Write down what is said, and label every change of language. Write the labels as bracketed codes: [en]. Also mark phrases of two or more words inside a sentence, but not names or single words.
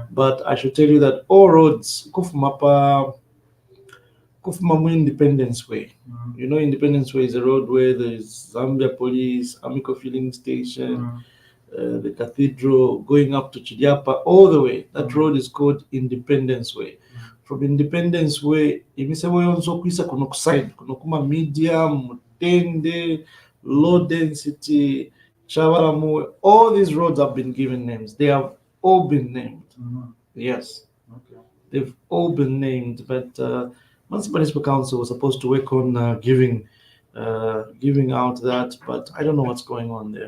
[en] But I should tell you that all roads Kufumapa Independence Way. You know, Independence Way is a road where there is Zambia Police, Amico Filling Station, the cathedral going up to Chidiapa, all the way. That road is called Independence Way. From Independence Way, [bem] imisewe yonso kwisa kuno side, kuno kuma medium, Mutende, [en] low density, Chavalamu. All these roads have been given names. They have all been named. Yes. Okay. They've all been named, but Municipal Council was supposed to work on giving out that, but I don't know what's going on there.